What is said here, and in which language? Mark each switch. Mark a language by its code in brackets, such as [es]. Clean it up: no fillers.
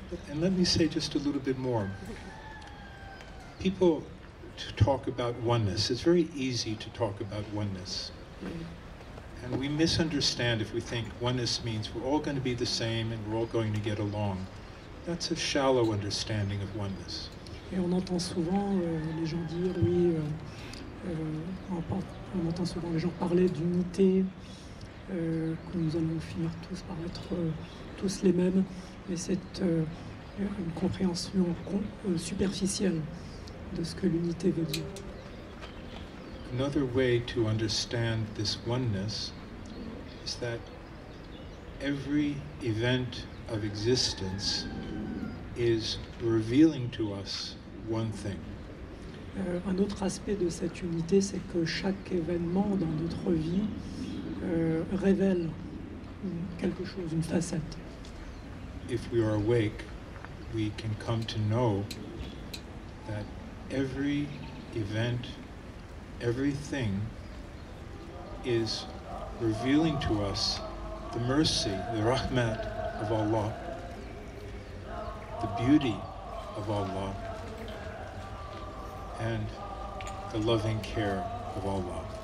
[en] And let me say just a little bit more. People talk about oneness. It's very easy to talk about oneness. And we misunderstand if we think oneness means we're all going to be the same and we're all going to get along. That's a shallow understanding of oneness. [fr] Et on entend souvent les gens dire, oui, on entend souvent les gens parler d'unité, que nous allons finir tous par être tous les mêmes, mais c'est une compréhension superficielle de ce que l'unité veut dire. [en] Another way to understand this oneness is that every event of existence is revealing to us one thing. [fr] Un autre aspect de cette unité, c'est que chaque événement dans notre vie révèle quelque chose, une facette. [en] If we are awake, we can come to know that every event everything is revealing to us the mercy, the rahmat of Allah, the beauty of Allah, and the loving care of Allah.